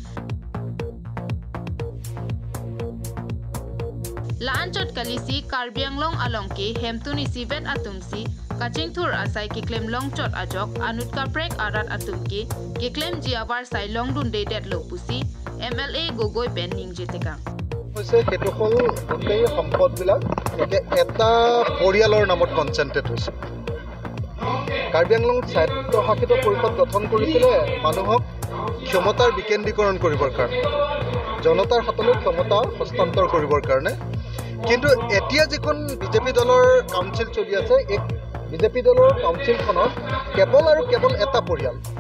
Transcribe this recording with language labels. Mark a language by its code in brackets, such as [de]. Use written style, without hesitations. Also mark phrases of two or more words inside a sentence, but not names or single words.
[mjw] Lanchot Kalisi Karbianglong along ke Hemtuni Sivet Atumsi Kachingthur asai ke claim long chot ajok Anutka Prek Arat Atumke ke claim jiawar sai long dun de det lo pusi MLA Gogoi Pen Ningjiteka [as] হৈছে হেতু হল গোটেই সম্পদবিলাক এটা পৰিয়ালৰ নামত কনচেন্ট্ৰেট হৈছে কাৰ্বি আংলং স্বায়ত্তশাসিত পৰিষদ গঠন কৰিছিলে মানুহক ক্ষমতাৰ বিকেন্দ্ৰীকৰণ কৰিবৰ কাৰণে জনতাৰ হাতলৈ ক্ষমতা হস্তান্তৰ কৰিবৰ কাৰণে কিন্তু এতিয়া যিখন বিজেপি দলৰ কাউন্সিল চলি আছে এই বিজেপি দলৰ কাউন্সিলখনত কেৱল আৰু কেৱল এটা পৰিয়াল